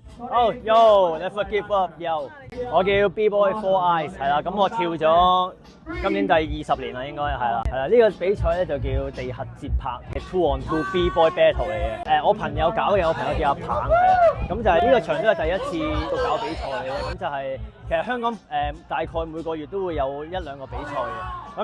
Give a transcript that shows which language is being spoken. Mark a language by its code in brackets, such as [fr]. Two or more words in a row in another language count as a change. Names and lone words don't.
[en] Oh yo，never give up yo。 [yue] 我叫 B Boy Four Eyes 係啦，咁我跳咗今年第20年啦，應該係啦。呢個比賽咧就叫地核節拍嘅 2 on 2 B Boy Battle 嚟嘅。我朋友搞嘅，我朋友叫阿棒係啦。咁就係呢個場都係第一次搞比賽嘅，咁就係其實香港大概每個月都會有1-2個比賽嘅。